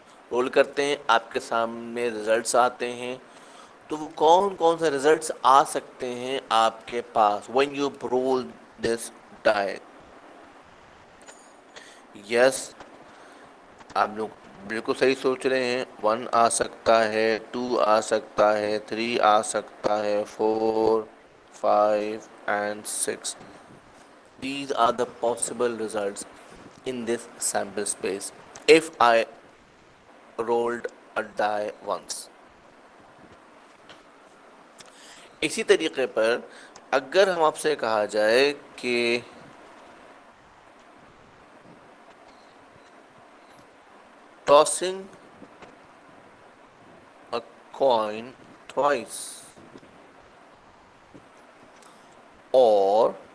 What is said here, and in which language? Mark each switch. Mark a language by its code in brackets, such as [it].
[ur] Role کرتے ہیں، آپ کے سامنے ریزلٹس آتے ہیں. تو وہ کون کون سے ریزلٹس آ سکتے ہیں آپ کے پاس [en] when you roll this die؟ [ur] یس آپ لوگ بالکل صحیح سوچ رہے ہیں. 1 آ سکتا ہے، 2 آ سکتا ہے، 3 آ سکتا ہے، 4 5 and 6. [en] These are the possible results in this sample space if I rolled a die once. [ur] اسی طریقے پر اگر ہم آپ سے کہا جائے کہ [en] tossing a coin twice or